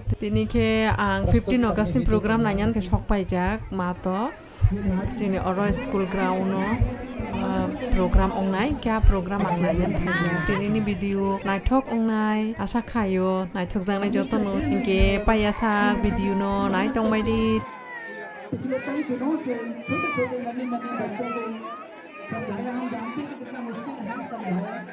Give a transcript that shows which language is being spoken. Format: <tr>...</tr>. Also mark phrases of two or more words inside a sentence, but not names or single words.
<trp>Tini ke ang 15 August ni program nanyan ke sok paijak mato. Jini oro school ground no program ongnai kya program ang nanyan paijak. Tini ni video naitok ongnai asa khayo naitok jang nai joto no inke payasak video no nai tong mai di.</trp> <hi>पिछले कई दिनों से छोटे छोटे नन्हे नन्हे बच्चों को समझाया हम जानते हैं कि कितना मुश्किल है समझाया</hi>